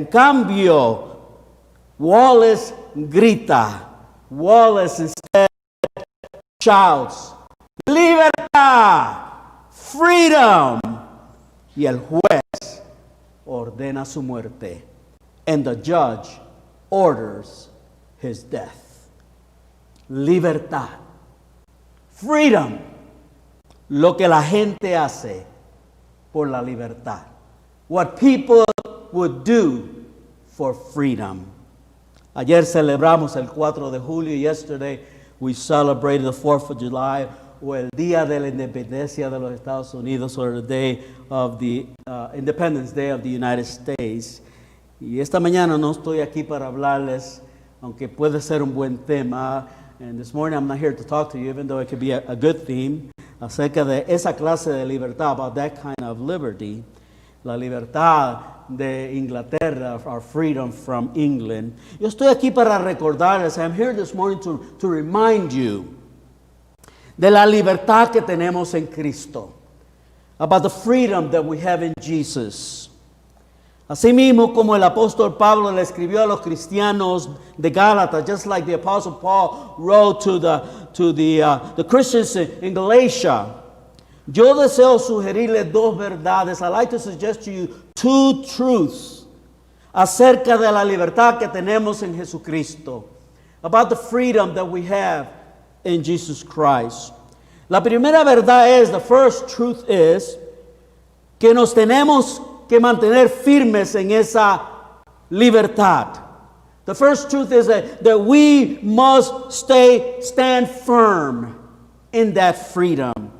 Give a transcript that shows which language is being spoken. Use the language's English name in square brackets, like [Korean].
[Spanish] En cambio, Wallace grita. [English] Wallace instead shouts, libertad, freedom. [Spanish] Y el juez ordena su muerte. [English] And the judge orders his death. [Spanish] Libertad, freedom. Lo que la gente hace por la libertad. [English] What people would do for freedom. [Spanish] Ayer celebramos el 4 de julio. [English] Yesterday we celebrated the 4th of July, [Spanish] o el Día de la Independencia de los Estados Unidos, [English] or the day of the Independence Day of the United States. [Spanish] Y esta mañana no estoy aquí para hablarles, aunque puede ser un buen tema. [English] And this morning I'm not here to talk to you, even though it could be a good theme, [Spanish] acerca de esa clase de libertad, [English] about that kind of liberty. [Spanish] La libertad de Inglaterra, [English] our freedom from England. [Spanish] Yo estoy aquí para recordarles, [English] I'm here this morning to remind you [Spanish] de la libertad que tenemos en Cristo, [English] about the freedom that we have in Jesus. [Spanish] Asimismo, como el apóstol Pablo le escribió a los cristianos de Gálatas, [English] just like the apostle Paul wrote to the Christians in Galatia. [Spanish] Yo deseo sugerirle dos verdades. [English] I'd like to suggest to you two truths [Spanish] acerca de la libertad que tenemos en Jesucristo, [English] about the freedom that we have in Jesus Christ. [Spanish] La primera verdad es, [English] the first truth is, [Spanish] que nos tenemos que mantener firmes en esa libertad. [English] The first truth is that we must stand firm in that freedom.